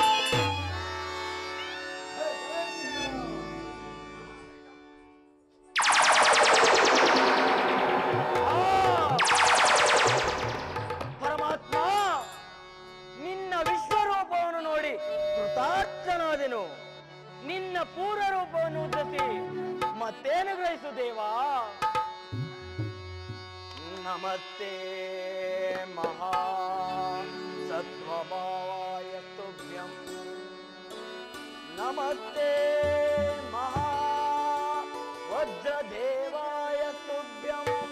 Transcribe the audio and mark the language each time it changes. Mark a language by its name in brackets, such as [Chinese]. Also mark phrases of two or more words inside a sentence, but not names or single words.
[Kannada] ಪರಮಾತ್ಮ, ನಿನ್ನ ವಿಶ್ವರೂಪವನ್ನು ನೋಡಿ ಕೃತಾರ್ಥನಾದೆನು. ನಿನ್ನ ಪೂರ್ವ ರೂಪವನ್ನು ಉದ್ಧರಿಸಿ ಮತ್ತೇನು ಗ್ರಹಿಸು ದೇವಾ. [Sanskrit] ನಮಸ್ತೆ ಮಹಾ ಸತ್ವಭಾವಾಯ ತುಭ್ಯಂ. ನಮಸ್ತೆ ಮಹಾ ವಜ್ರದೇವಾಯ ತುಭ್ಯಂ.